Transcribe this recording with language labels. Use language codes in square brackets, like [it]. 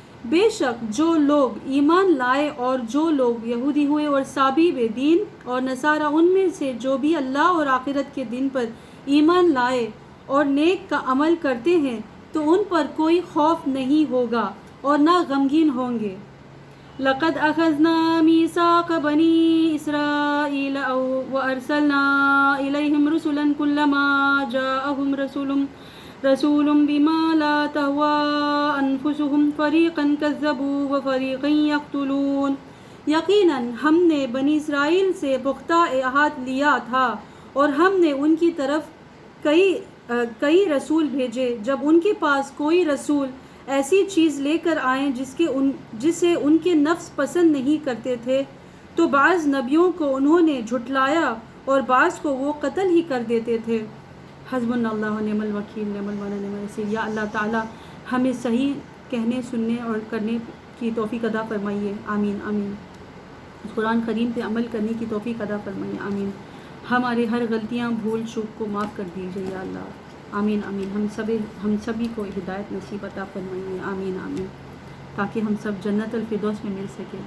[ur] بے شک جو لوگ ایمان لائے اور جو لوگ یہودی ہوئے اور صابئ دین اور نصارہ، ان میں سے جو بھی اللہ اور آخرت کے دن پر ایمان لائے اور نیک کا عمل کرتے ہیں، تو ان پر کوئی خوف نہیں ہوگا اور نہ غمگین ہوں گے. [ar] لقد اخذنا ميثاق بني اسرائيل وارسلنا اليهم رسلا كلما جاءهم رسول بما لا تهوى انفسهم فريقا كذبوا وفريقا يقتلون. [ur] یقیناً ہم نے بنی اسرائیل سے پختہ عہد لیا تھا، اور ہم نے ان کی طرف کئی رسول بھیجے. جب ان کے پاس کوئی رسول ایسی چیز لے کر آئیں جسے ان کے نفس پسند نہیں کرتے تھے، تو بعض نبیوں کو انہوں نے جھٹلایا اور بعض کو وہ قتل ہی کر دیتے تھے. [ar] حسبنا اللہ نعم الوکیل نعم المولا نعم النصیر. [ur] یا اللہ تعالی ہمیں صحیح کہنے، سننے اور کرنے کی توفیق عطا فرمائیے. آمین آمین. قرآن کریم پہ عمل کرنے کی توفیق عطا فرمائیے. آمین. ہمارے ہر غلطیاں، بھول چوک کو معاف کر دیجیے یا اللہ. آمین آمین. ہم سبھی کو ہدایت نصیب عطا فرمائیے. آمین آمین. تاکہ ہم سب جنت الفردوس میں مل سکیں.